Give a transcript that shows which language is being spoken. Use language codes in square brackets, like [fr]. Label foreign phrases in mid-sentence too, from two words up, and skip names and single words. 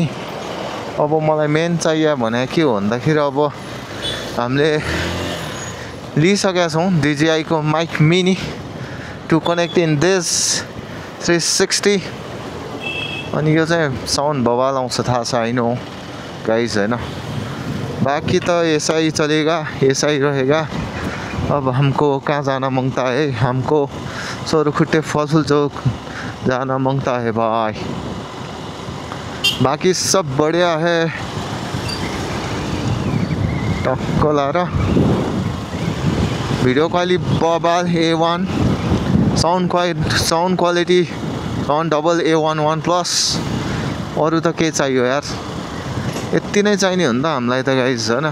[ne] अब मलाई मेन चाहियो भने के हो भन्दाखेरि अब हामीले लिइसकेका छौँ DJI को माइक मिनी टु [en] connect in this 360. [ne] अनि यो चाहिँ साउन्ड बवाल आउँछ, थाहा छ होइन हो गाइज होइन। [hi] बाकी तो ऐसा ही चलेगा, ऐसा ही रहेगा। अब हमको कहाँ जाना मांगता है, हमको सोरखुट्टे फजल चौक जाना मांगता है भाई। बाकी सब बढ़िया है। [ne] टक्क लाएर [en] video quality [ne] बबाल A1, [en] sound quality double A11 plus. [ne] अरू त के चाहियो यार, यति नै चाहिने हो नि त हामीलाई त गाइज होइन।